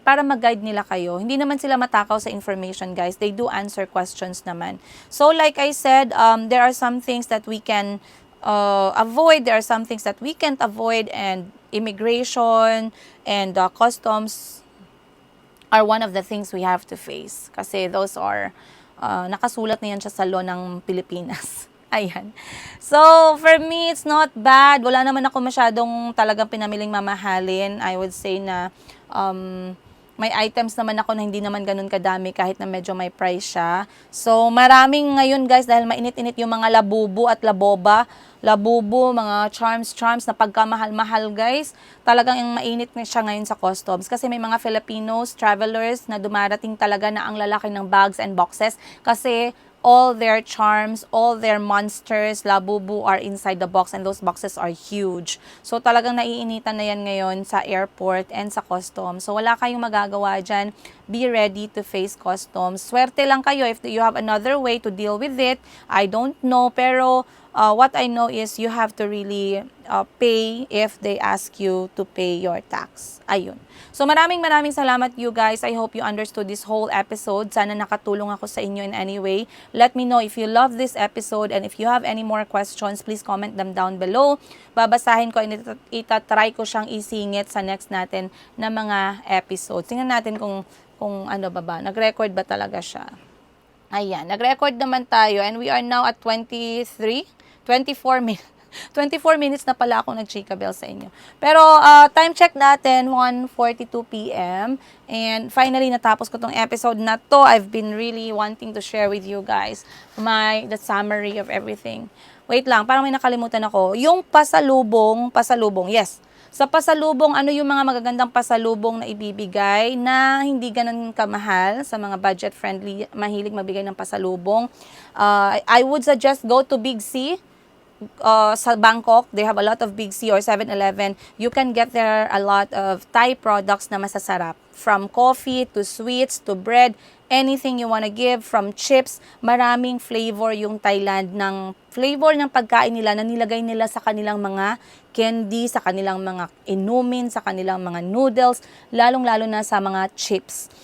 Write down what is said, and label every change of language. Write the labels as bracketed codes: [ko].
[tl] Para mag-guide nila kayo. Hindi naman sila matakaw sa information, guys. [en] They do answer questions naman. So, like I said, there are some things that we can avoid. There are some things that we can't avoid, and immigration and customs are one of the things we have to face. [tl] Kasi [en] those are, [tl] nakasulat na yan siya sa law ng Pilipinas. Ayan. [en] So, for me, it's not bad. [tl] Wala naman ako masyadong talagang pinamiling mamahalin. [en] I would say [tl] na, may items naman ako na hindi naman ganun kadami kahit na medyo may price siya. So, maraming ngayon, guys, dahil mainit-init yung mga labubu at laboba. Labubu, mga charms na pagkamahal-mahal, guys. Talagang yung mainit na siya ngayon sa customs. Kasi may mga Filipinos, travelers na dumarating talaga na ang lalaki ng bags and boxes. [en] Kasi all their charms, all their monsters, labubu are inside the box, and those boxes are huge. [tl] So talagang naiinitan na yan ngayon sa airport and sa customs. So wala kayong magagawa dyan. [en] Be ready to face customs. Swerte lang kayo if you have another way to deal with it. I don't know, [tl] pero [en] what I know is you have to really pay if they ask you to pay your tax. Ayun. So [tl] maraming salamat, [en] you guys. I hope you understood this whole episode. [tl] Sana nakatulong ako sa inyo [en] in any way. Let me know if you love this episode, and if you have any more questions, please comment them down below. [tl] Babasahin ko, and itatry ko siyang isingit sa next natin na mga episodes. Tingnan natin kung ano ba, nag-record ba talaga siya. Ayan, nag-record naman tayo, [en] and we are now at 24 minutes. [tl] 24 minutes na pala ako nag-Chika Bell sa inyo. Pero time check natin, 1:42 p.m. [en] And finally, [tl] natapos ko tong episode na to. [en] I've been really wanting to share with you guys the summary of everything. [tl] Wait lang, parang may nakalimutan ako. Yung pasalubong, yes. Sa pasalubong, ano yung mga magagandang pasalubong na ibibigay na hindi ganun kamahal sa mga budget-friendly, mahilig magbigay ng pasalubong? [en] I would suggest go to Big C. Sa Bangkok, they have a lot of Big C or 7-Eleven. You can get there a lot of Thai products [tl] na masasarap. [en] From coffee to sweets to bread, anything you wanna give, from chips, [tl] maraming flavor yung Thailand ng flavor ng pagkain nila na nilagay nila sa kanilang mga candy, sa kanilang mga inumin, sa kanilang mga noodles, lalong-lalo na sa mga chips.